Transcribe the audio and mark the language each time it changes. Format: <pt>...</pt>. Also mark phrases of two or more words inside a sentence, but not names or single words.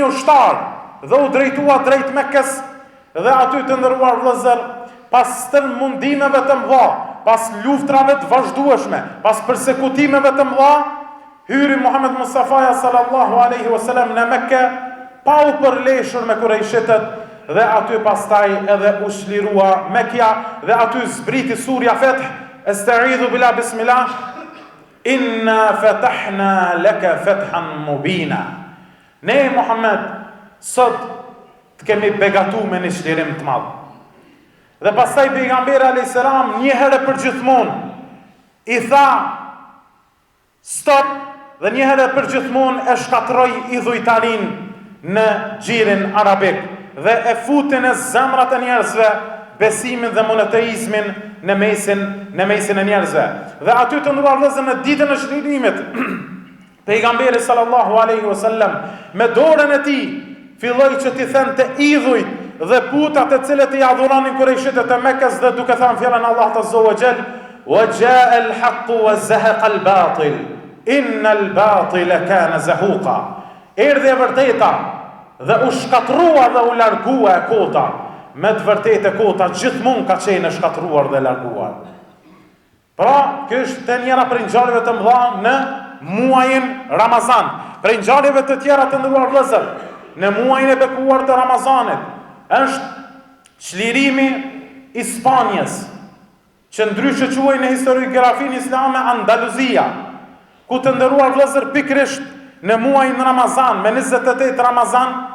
<sq>ushtar dhe u drejtua drejt Mekkës, dhe aty të nderuar vëllezër, pas tërë mundimeve të mëdha, pas luftrave të vazhdueshme, pas përsekutimeve të mëdha, hyri Muhammed Mustafa</sq> <ar>صلى الله عليه وسلم</ar> <sq>në Mekke, pa u përleshur me Kurejshitet, dhe aty pastaj edhe u shlirua Mekja, dhe aty zbriti surja Feth,</sq> <ar>أستعيذ بالله بسم الله إنا فتحنا لك فتحا مبينا.</ar> <sq>Ne Muhammed, sot të kemi begatu me një shlirim të madh. Dhe pastaj pejgamberi</sq> <ar>عليه السلام</ar> <sq>një herë për gjithmonë i tha stop, dhe një herë për gjithmonë e shkatroi idhujtarin në xhirin arabik dhe e futi në zemrat e njerëzve besimin dhe monoteizmin në mesin e njerëzve. Dhe aty të ndruar vëllezër në ditën e shlirimit, pejgamberi</sq> <ar>صلى الله عليه وسلم</ar> <sq>me dorën e tij filloi që t'i thënë të idhujt dhe putat e cilët i adhuronin Kurejshitet e Mekkës, dhe duke thënë fjalën</sq> <ar>الله عز وجل وجاء الحق وزهق الباطل إن الباطل كان زهوقا.</ar> <sq>Erdhi e vërteta dhe u shkatrua dhe u largua e kota. Me të vërtetë kota gjithmonë ka qenë e shkatruar dhe larguar. Pra, kjo është të njëra prej ngjarjeve të mëdha në muajin Ramazan. Prej ngjarjeve të tjera të ndëruar vëllezër, në muajin e bekuar të Ramazanit është çlirimi i Spanjës, që ndryshe quhej në historiografinë islame Andaluzia, ku të nderuar vëllezër pikërisht në muajin Ramazan, me 28 Ramazan,</sq>